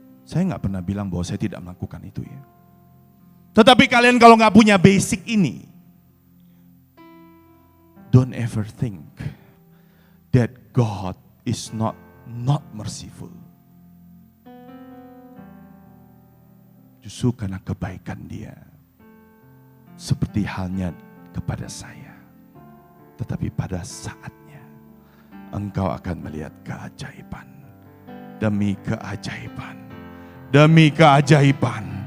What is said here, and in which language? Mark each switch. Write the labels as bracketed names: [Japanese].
[Indonesian] Saya nggak pernah bilang bahwa saya tidak melakukan itu ya. Tetapi kalian kalau nggak punya basic ini, [English] don't ever think that God is not merciful. [Indonesian] Justru karena kebaikan Dia, seperti halnya kepada saya. Tetapi pada saatnya, engkau akan melihat keajaiban. Demi keajaiban. Demi keajaiban.